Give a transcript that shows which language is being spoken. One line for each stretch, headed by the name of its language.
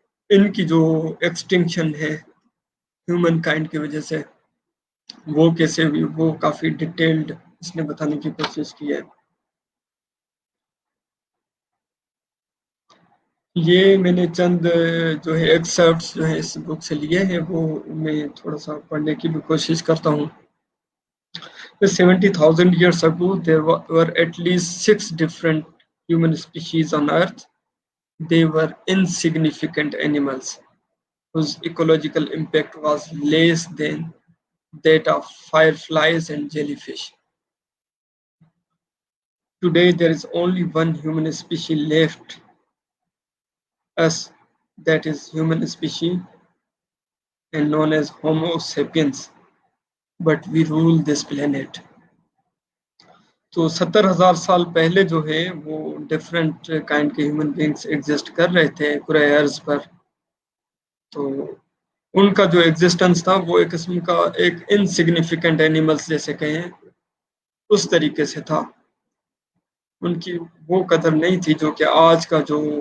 Hindi: इनकी जो एक्सटिंक्शन है ह्यूमन काइंड की वजह से वो कैसे हुई, वो काफी डिटेल्ड इसने बताने की कोशिश की है। ये मैंने चंद जो है एक्सर्प्ट्स जो है इस बुक से लिए हैं, वो मैं थोड़ा सा पढ़ने की भी कोशिश करता हूँ।
English: 70,000 years ago there were at least 6 different human species on earth. They were insignificant animals whose ecological impact was less than that of fireflies and jellyfish. Today there is only one human species left, us, that is human species and known as Homo sapiens, but we rule this planet.
Hindi: तो 70,000 साल पहले जो है वो different kind के human beings exist कर रहे थे पूरे अर्थ पर, तो उनका जो एग्जिस्टेंस था वो एक किस्म का एक इनसिग्निफिकेंट एनिमल्स जैसे कहें उस तरीके से था, उनकी वो कदर नहीं थी जो कि आज का जो